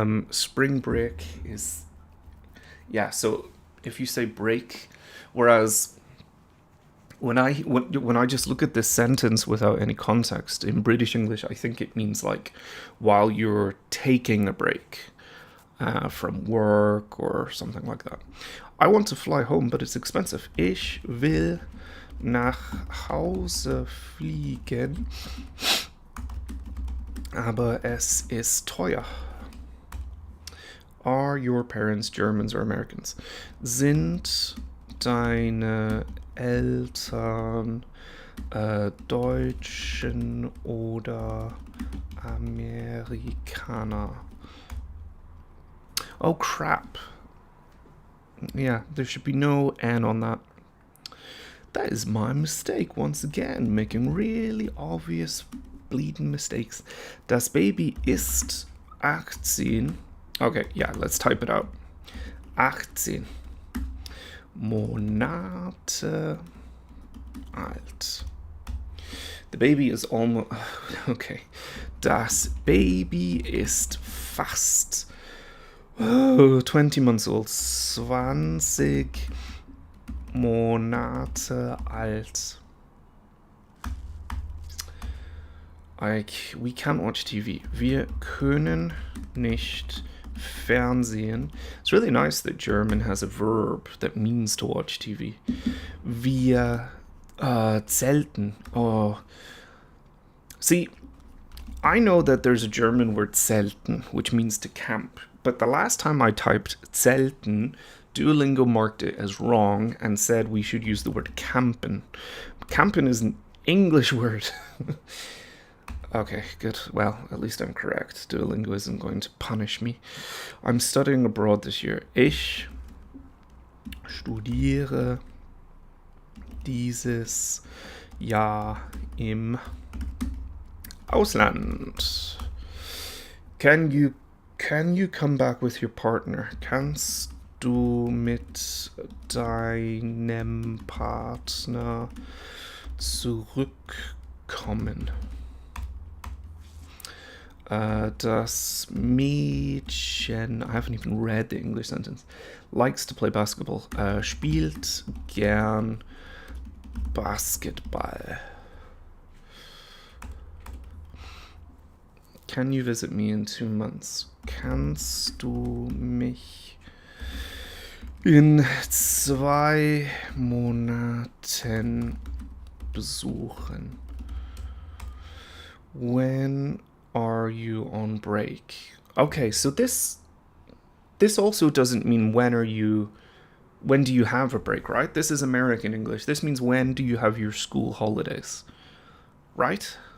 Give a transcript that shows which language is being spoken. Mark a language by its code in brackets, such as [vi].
[en] Spring break is, yeah. So if you say break, whereas when I just look at this sentence without any context in British English, I think it means like while you're taking a break from work or something like that. I want to fly home, but it's expensive. [de] Ich will nach Hause fliegen, aber es ist teuer. [en] Are your parents Germans or Americans? [de] Sind deine Eltern Deutschen oder Amerikaner? [en] Oh crap. Yeah, there should be no N on that. That is my mistake once again, making really obvious bleeding mistakes. [de] Das Baby ist 18. [en] Okay, yeah, let's type it out. [de] 18 Monate alt. [en] The baby is almost... Okay. [de] Das Baby ist fast 20 [en] months old. [de] 20 Monate alt. [en] We can't watch TV. [de] Wir können nicht Fernsehen. [en] It's really nice that German has a verb that means to watch TV. [de] Wir zelten. Oh. [en] See, I know that there's a German word zelten, which means to camp. But the last time I typed zelten, Duolingo marked it as wrong and said we should use the word campen. Campen is an English word. Okay, good. Well, at least I'm correct. Duolingo isn't going to punish me. I'm studying abroad this year. [de] Ich studiere dieses Jahr im Ausland. [en] Can you come back with your partner? [de] Kannst du mit deinem Partner zurückkommen? Das Mädchen, [en] I haven't even read the English sentence, likes to play basketball. [de] Spielt gern Basketball. [en] Can you visit me in 2 months? [de] Kannst du mich in 2 Monaten besuchen? [en] When are you on break? Okay, so this also doesn't mean when do you have a break, right? This is American English. This means when do you have your school holidays, right?